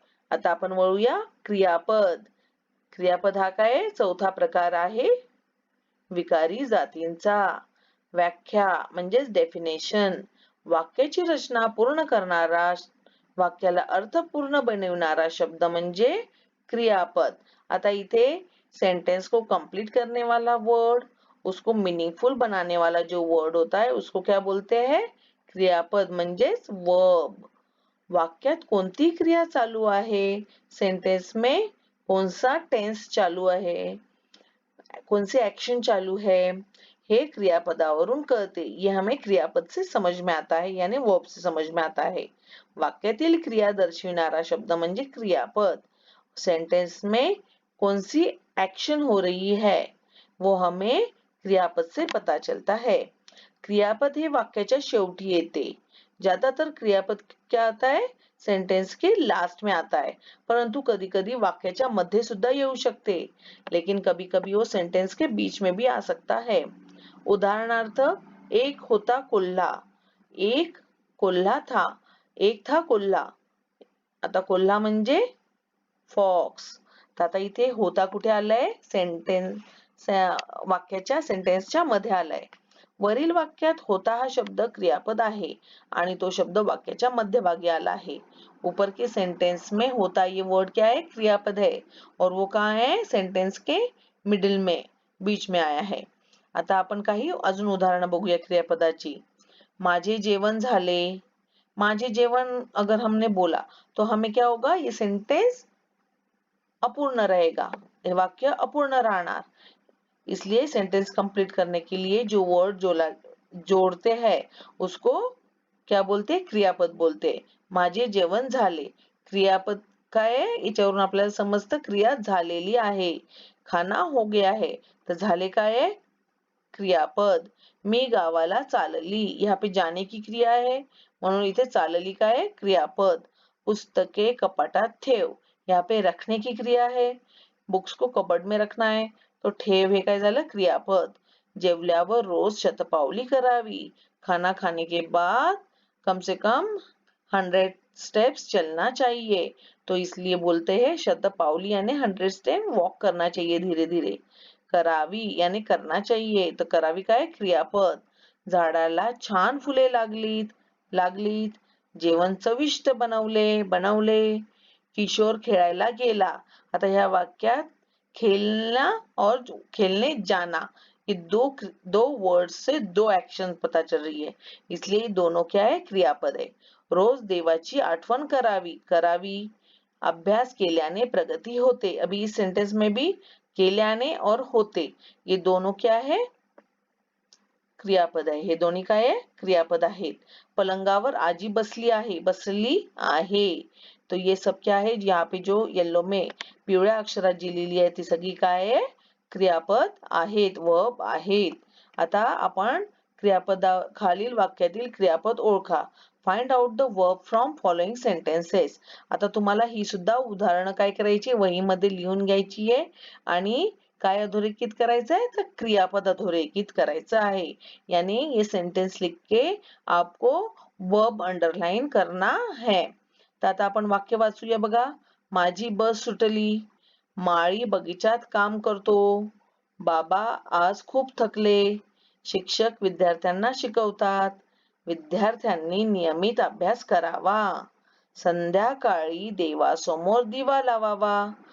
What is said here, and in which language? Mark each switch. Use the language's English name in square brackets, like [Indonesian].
[Marathi] आता आपण वळूया क्रियापद. क्रियापद हा काय? चौथा प्रकार आहे विकारी जातींचा. व्याख्या म्हणजेच डेफिनेशन. वाक्याची रचना पूर्ण करणारा, वाक्याला अर्थपूर्ण बनवणारा शब्द म्हणजे क्रियापद. [Hindi] आता इथे सेंटेंस को कंप्लीट करने वाला वर्ड, उसको मीनिंगफुल बनाने वाला जो वर्ड होता है उसको क्या बोलते हैं? [Marathi] क्रियापद म्हणजेच वर्ब. वाक्यात कोणती क्रिया चालू आहे? [Hindi] सेंटेंस में कौन सा टेंस चालू है? कौन सी एक्शन चालू है? [Marathi] हे क्रियापदावरून कळते. [Hindi] ये हमें क्रियापद से समझ में आता है, यानी वर्ब से समझ में आता है. [Marathi] वाक्यातील क्रिया दर्शविणारा शब्द म्हणजे क्रियापद. [Hindi] सेंटेंस में कौन सी एक्शन हो रही है वो हमें क्रियापद से पता चलता है. [Marathi] क्रियापद हे वाक्याच्या शेवटी येते. [Hindi] ज्यादातर क्रियापद क्या आता है? सेंटेंस के लास्ट में आता है, [Marathi] परंतु कभी कभी वाक्याच्या मध्ये सुद्धा येऊ शकते. [Hindi] लेकिन कभी कभी वो सेंटेंस के बीच में भी आ सकता है. [Marathi] उदाहरणार्थ, एक होता कोल्हा. [Hindi] एक कोल्हा था. [Marathi] एक था कोल्हा. आता कोल्हा म्हणजे फॉक्स. तर आता इथे होता कुठे आलाय? सेंटेन्स वाक्याच्या सेंटेन्सच्या मध्ये आलाय. वरील वाक्यात होता हा शब्द क्रियापद आहे आणि तो शब्द वाक्याच्या मध्यभागी आला है। [Hindi] ऊपर के सेंटेंस में होता ये वर्ड क्या है, क्रियापद है, और वो कहाँ है, सेंटेंस के मिडिल में, बीच में आया है। [Marathi] आता आपण काही अजून उदाहरणं बघूया क्रियापदाची। माझे जेवण झाले, [Hindi] माझे जेवण अगर हमने बोला तो हमें क्या होगा, ये सेंटेंस अपूर्ण रहेगा, [Marathi] ये वाक्य अपूर्ण राहणार। [Hindi] इसलिए सेंटेंस कंप्लीट करने के लिए जो वर्ड जोड़ते हैं उसको क्या बोलते, क्रियापद बोलते। [Marathi] माझे जेवण झाले, क्रियापद काय आहे, याच्यावरून आपल्याला समजतं क्रिया झालेली आहे। [Hindi] खाना हो गया है, [Marathi] तर झाले काय आहे, क्रियापद। मी गावाला चालली, [Hindi] यहाँ पे जाने की क्रिया है [Marathi] म्हणून इथे चालली काय आहे, क्रियापद। पुस्तके कपाटात ठेव, [Hindi] यहाँ पे रखने की क्रिया है, बुक्स को कबर्ड में रखना है, तो [Marathi] ठेव हे काय झालं, [Hindi] क्रियापद। [Marathi] जेवल्यावर रोज शतपावली करावी, [Hindi] खाना खाने के बाद कम से कम 100 स्टेप्स चलना चाहिए, तो इसलिए बोलते हैं शतपावली यानी 100 स्टेप वॉक करना चाहिए धीरे धीरे। [Marathi] करावी [Hindi] यानी करना चाहिए, [Marathi] तर करावी काय, क्रियापद। झाडाला छान फुले लागलीत, जेवण चविष्ट बनवले, किशोर खेळायला गेला। [Hindi] आता ह्या वाक्यात खेलना और खेलने जाना, ये दो वर्ड से दो एक्शन पता चल रही है, इसलिए दोनों क्या है, क्रियापद है। [Marathi] रोज देवाची आठवण करावी, अभ्यास केल्याने प्रगती होते। [Hindi] अभी इस सेंटेंस में भी केल्याने और होते ये दोनों क्या है, क्रियापद आहे। [Marathi] हे दोन्ही काय आहे, क्रियापद आहेत। पलंगावर आजी बसली आहे, [Hindi] तो ये सब क्या है, यहाँ पे जो येलो में [Marathi] पिवळ्या अक्षरात जी लिहिली आहे ती सगळी काय आहे, क्रियापद आहेत, वर्ब आहेत। आता आपण खालील वाक्यातील क्रियापद ओळखा। [English] Find out the verb from following sentences. [Marathi] आता तुम्हाला ही सुद्धा उदाहरणं काय करायची, वहीमध्ये लिहून घ्यायची आहे आणि काय अधोरेखित करायचं आहे, तर क्रियापद अधोरेखित करायचं आहे। [Hindi] यानी ये सेंटेंस लिख के आपको वर्ब अंडरलाइन करना है। [Marathi] तर आता आपण वाक्य वाचूया बघा। माझी बस सुटली, माळी बगीचात काम करतो, बाबा आज खूप थकले, शिक्षक विद्यार्थ्यांना शिकवतात, विद्यार्थ्यांनी नियमित अभ्यास करावा, संध्याकाळी देवासमोर दिवा लावावा।